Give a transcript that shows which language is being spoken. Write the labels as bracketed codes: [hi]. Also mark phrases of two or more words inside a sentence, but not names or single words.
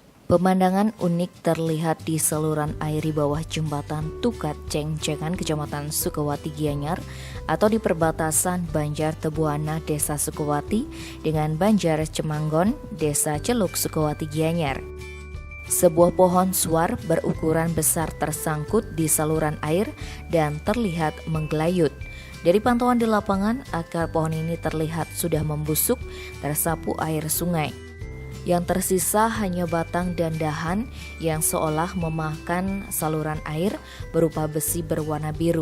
[id] Pemandangan unik terlihat di saluran air di bawah jembatan Tukat Cengcengan, Kecamatan Sukawati, Gianyar, atau di perbatasan Banjar Tebuana, Desa Sukawati, dengan Banjar Cemanggon, Desa Celuk, Sukawati, Gianyar. Sebuah pohon suar berukuran besar tersangkut di saluran air dan terlihat menggelayut. Dari pantauan di lapangan, akar pohon ini terlihat sudah membusuk tersapu air sungai. Yang tersisa hanya batang dan dahan yang seolah memakan saluran air berupa besi berwarna biru.